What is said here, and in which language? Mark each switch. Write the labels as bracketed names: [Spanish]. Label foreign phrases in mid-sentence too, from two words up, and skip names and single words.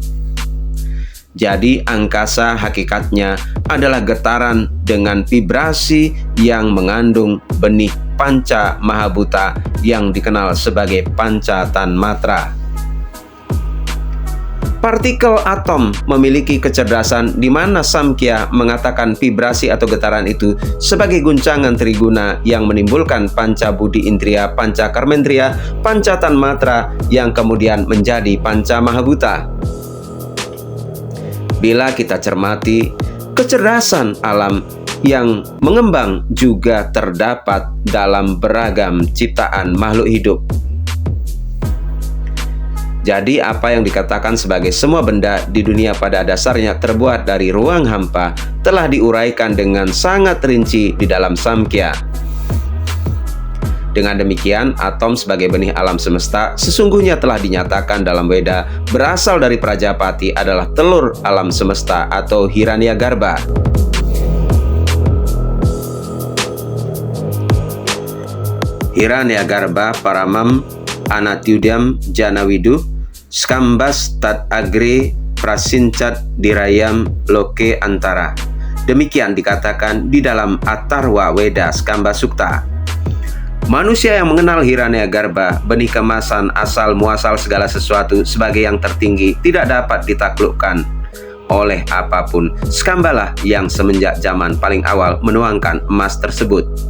[Indonesian] Jadi angkasa hakikatnya adalah getaran dengan vibrasi yang mengandung benih panca mahabhuta yang dikenal sebagai panca tanmatra. Partikel atom memiliki kecerdasan di mana Samkhya mengatakan vibrasi atau getaran itu sebagai guncangan triguna yang menimbulkan panca budi indriya, panca karmendriya, panca tanmatra yang kemudian menjadi panca mahabhuta. Bila kita cermati, kecerdasan alam yang mengembang juga terdapat dalam beragam ciptaan makhluk hidup. Jadi apa yang dikatakan sebagai semua benda di dunia pada dasarnya terbuat dari ruang hampa telah diuraikan dengan sangat rinci di dalam Samkhya. Dengan demikian, atom sebagai benih alam semesta sesungguhnya telah dinyatakan dalam Weda berasal dari Prajapati adalah telur alam semesta atau Hiranyagarbha. [Sanskrit] Hiranyagarbha paramam anatyudam janawidu skambas tat agre prasincat dirayam loke antara. [Indonesian] Demikian dikatakan di dalam Atharva Weda Skamba Sukta. Manusia yang mengenal Hiranyagarbha, benih kemasan asal muasal segala sesuatu sebagai yang tertinggi, tidak dapat ditaklukkan. oleh apapun. Skambala yang semenjak zaman paling awal menuangkan emas tersebut.